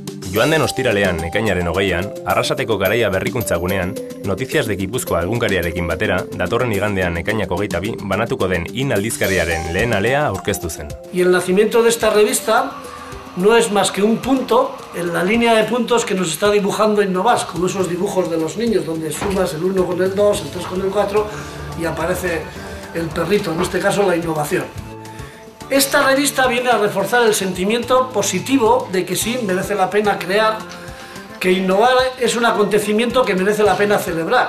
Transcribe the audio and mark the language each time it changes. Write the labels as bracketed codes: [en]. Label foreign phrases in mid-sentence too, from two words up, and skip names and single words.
[eu] Joan den ostiralean, ekainaren 20an, Arrasateko Garaia berrikuntza gunean, Noticias de Gipuzkoa egunkariarekin batera, datorren igandean ekainak 22 banatuko den IN aldizkariaren lehen alea aurkeztu zen. [es] Y el nacimiento de esta revista no es más que un punto en la línea de puntos que nos está dibujando Innovas, como esos dibujos de los niños, donde sumas el 1 con el 2, el 3 con el 4 y aparece el perrito, en este caso la innovación. Esta revista viene a reforzar el sentimiento positivo de que sí merece la pena crear, que innovar es un acontecimiento que merece la pena celebrar.